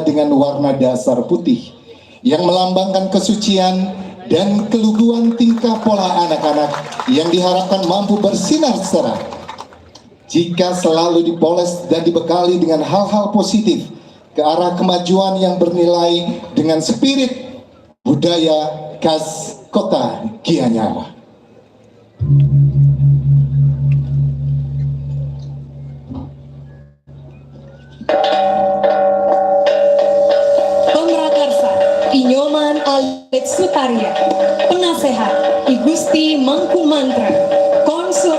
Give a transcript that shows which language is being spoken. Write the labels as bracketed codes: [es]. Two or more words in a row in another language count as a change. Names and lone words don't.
[id] dengan warna dasar putih yang melambangkan kesucian dan keluguan tingkah pola anak-anak yang diharapkan mampu bersinar cerah jika selalu dipoles dan dibekali dengan hal-hal positif ke arah kemajuan yang bernilai dengan spirit budaya khas Kota Gianyar. Pemrakarsa Inyoman Alit Sutarya, penasehat I Gusti Mangku Mantra, konsultan